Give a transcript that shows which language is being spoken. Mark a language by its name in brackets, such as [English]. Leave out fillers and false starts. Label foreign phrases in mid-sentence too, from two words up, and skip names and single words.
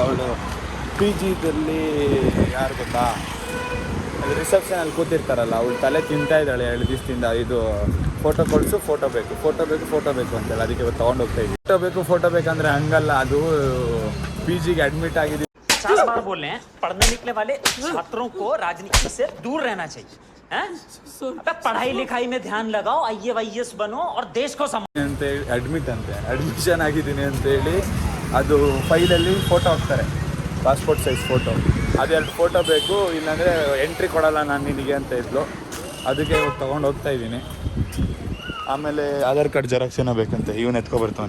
[Kannada] ಅವಳು ಪಿ ಜಿದಲ್ಲಿ ಯಾರು ಗೊತ್ತಾ, ಅದು ರಿಸೆಪ್ಷನಲ್ಲಿ ಕೂತಿರ್ತಾರಲ್ಲ, ಅವಳು ತಲೆ ತಿಂತಾ ಇದ್ದಾಳೆ 2 ದಿವಸದಿಂದ. ಇದು ಫೋಟೋ ಕೊಡಿಸು, ಫೋಟೋ ಬೇಕು ಅಂತೇಳಿ. ಅದಕ್ಕೆ ಇವತ್ತು ತೊಗೊಂಡು ಹೋಗ್ತಾ ಇದ್ದೀವಿ. ಫೋಟೋ ಬೇಕಂದ್ರೆ ಹಂಗಲ್ಲ, ಅದು ಪಿ ಜಿಗೆ ಅಡ್ಮಿಟ್ ಆಗಿದ್ದೀವಿ. [Hindi] 50 बार बोल रहे हैं, पढ़ने निकले वाले छात्रों को राजनीति से दूर रहना चाहिए. पढ़ाई लिखाई में ध्यान लगाओ, IAS बनो और देश को [Kannada] ಅಂತ ಅಡ್ಮಿಷನ್ ಆಗಿದ್ದೀನಿ ಅಂತೇಳಿ ಅದು ಫೈಲಲ್ಲಿ ಫೋಟೋ ಹಾಕ್ತಾರೆ, [English] passport size photo. [Kannada] ಅದೆರಡು ಫೋಟೋ ಬೇಕು, ಇಲ್ಲಾಂದರೆ ಎಂಟ್ರಿ ಕೊಡಲ್ಲ ನಾನು ನಿನಗೆ ಅಂತ ಇದ್ಲು. ಅದಕ್ಕೆ ಇವಾಗ ತೊಗೊಂಡು ಹೋಗ್ತಾ ಇದ್ದೀನಿ. ಆಮೇಲೆ [English] Aadhaar card xerox [Kannada] ಏನೋ ಬೇಕಂತೆ, ಇವನು ಎತ್ಕೊಬರ್ತಾನೆ.